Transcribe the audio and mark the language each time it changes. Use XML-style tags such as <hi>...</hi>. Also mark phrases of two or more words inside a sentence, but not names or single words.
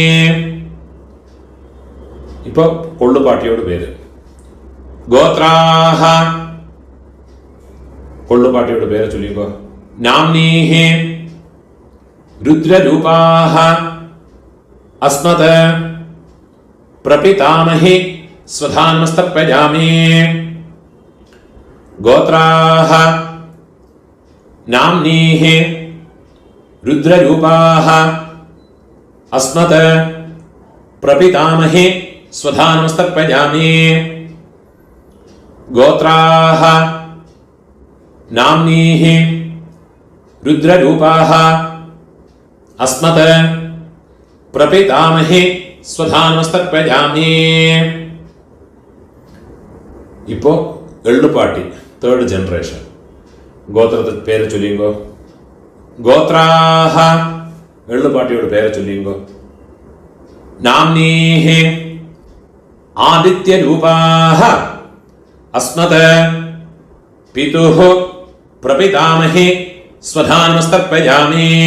<ml>ഇപ്പൊ കൊള്ളുപാട്ടിയോട് പേര് ഗോത്രാഹ കൊള്ളുപാട്ടിയോട് പേര് ചൊല്ലിക്കോ.</ml> <sa>नाम्नीहि रुद्ररूपाह अस्मत् प्रपितामहि स्वधानमस्तर्पयामि गोत्राः नाम्नीः रुद्ररूपाः अस्मत् प्रपितामहे स्वधानमस्तर्पयामि गोत्राः नाम्नीः रुद्ररूपाः अस्मत् प्रपितामहे स्वधानमस्तर्पयामि</sa> <ml>ഇപ്പോ എള്ളുപാട്ടി തേർഡ് ജനറേഷൻ ഗോത്രത്തെ പേര് ചൊല്ലിയുങ്കോ ഗോത്രാഹ എള്ളുപാട്ടിയോട് പേര് ചൊല്ലിയുങ്കോ</ml> <sa>नाम्नीह आदित्यरूपाह अस्मत् पितुः प्रपितामहे स्वधानमस्तर्पयामि</sa>